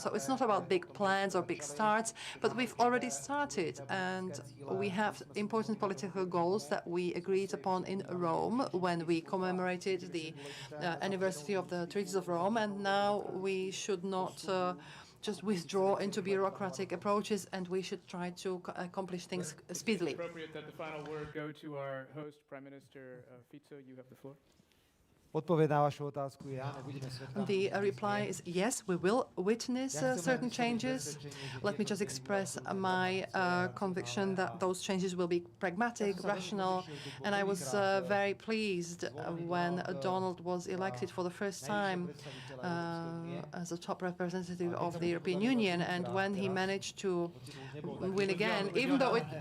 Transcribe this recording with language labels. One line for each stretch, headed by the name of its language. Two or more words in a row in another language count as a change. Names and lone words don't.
English: So it's not about big plans or big starts, but we've already started, and we have important political goals that we agreed upon in Rome when we commemorated the anniversary of the Treaties of Rome. And now we should not just withdraw into bureaucratic approaches, and we should try to accomplish things speedily. It's appropriate that the final word go to our host, Prime Minister Fico. You have the floor.
Slovak: Odpoveď na vašu otázku je áno, budeme svedkami.
English: The reply is yes, we will witness certain changes. Let me just express my conviction that those changes will be pragmatic, rational, and I was very pleased when Donald was elected for the first time as a top representative of the European Union, and when he managed to win again, even though